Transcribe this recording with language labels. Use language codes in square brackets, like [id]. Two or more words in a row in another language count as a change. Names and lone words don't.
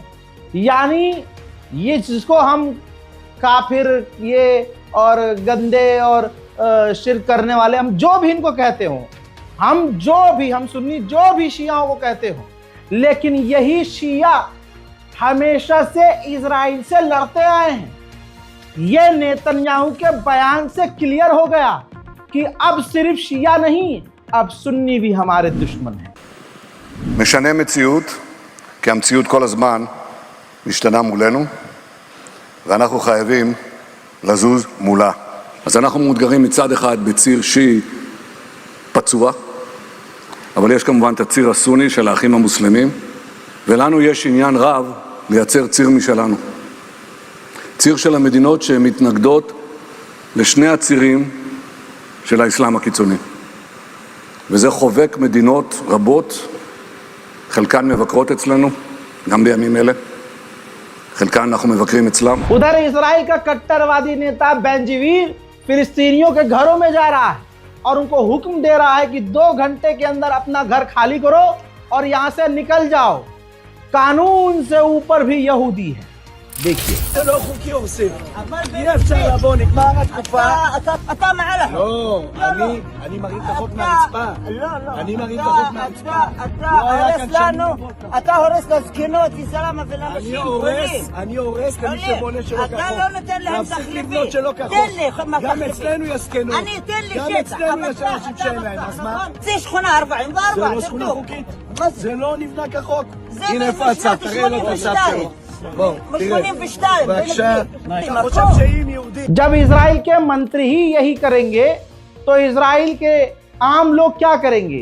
[hi] यानी ये जिसको हम काफिर ये और गंदे और शिर्क करने वाले, हम जो भी इनको कहते हो, हम सुन्नी जो भी शियाओं को कहते हो, लेकिन यही शिया हमेशा से इजराइल से लड़ते आए हैं। ये नेतन्याहू के बयान से क्लियर हो गया कि अब सिर्फ शिया नहीं, अब सुन्नी भी हमारे दुश्मन हैं। [he] משנה מציאות, כי המציאות כל הזמן משתנה מולנו, ואנחנו חייבים לזוז מולה. אז אנחנו מאותגרים מצד אחד בציר שיעי פצוע, אבל יש כמובן את הציר הסוני של האחים המוסלמים, ולנו יש עניין רב לייצר ציר משלנו. ציר של המדינות שמתנגדות לשני הצירים של האסלאם הקיצוני. וזה חובק מדינות רבות, חלקן מבקרות אצלנו, גם בימים אלה. खिलकान אנחנו מבקרים אצלם. [hi] उधर इजराइल का कट्टरवादी नेता बेंजीवीर फिलिस्तीनियों के घरों में जा रहा है और उनको हुक्म दे रहा है कि 2 घंटे के अंदर अपना घर खाली करो और यहां से निकल जाओ। कानून से ऊपर भी यहूदी है। देखिए, [he] זה לא חוקי הורסים. אי אפשר לבוא, נגמר התקופה. אתה מעל החוק. לא, אני מרים את החוק מהרצפה. אני מרים את החוק מהרצפה. אתה הורס לזקנות, לסלאמה ולאנשים חולים. אני הורס למי שבונה שלא כחוק. אתה לא נותן להם להפסיק תחליפים. לבנות שלא כחוק. תן לי תחליפים. גם אצלנו יש זקנות. אני אתן לי גם שטח. אצלנו יש אנשים שאין להם, אז מה? זה שכונה 44. זה לא שכונה חוקית. זה לא נבנה כחוק. זה הנה איפה הצו, תראה לו את הצו שלו. בוא, תראה. בבקשה. אתה חושב שאם יהודי... [hi] जब इजराइल के मंत्री ही यही करेंगे तो इजराइल के आम लोग क्या करेंगे?